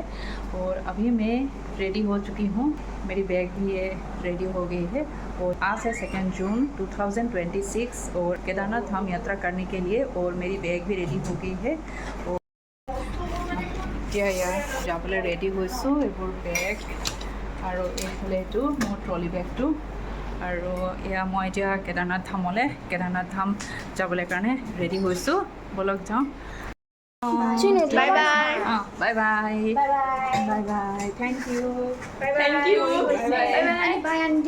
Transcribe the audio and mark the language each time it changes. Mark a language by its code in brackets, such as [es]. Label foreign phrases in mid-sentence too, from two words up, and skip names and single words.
[hi] और अभी मैं रेडी हो चुकी हूँ, मेरी बैग भी ये रेडी हो गई है। और आज है 2 जून 2026 और केदारनाथ धाम यात्रा करने के लिए और मेरी बैग भी रेडी हो गई है। और या जाबले रेडी [as] হৈছোঁ এইবোৰ বেগ আৰু এইফালে এইটো মোৰ ট্ৰলি বেগটো। আৰু এয়া মই এতিয়া কেদাৰনাথ ধাম যাবলৈ কাৰণে ৰেডি হৈছোঁ। বলক যাওঁ। [en] bye bye. Bye bye bye bye. Thank you bye aunty.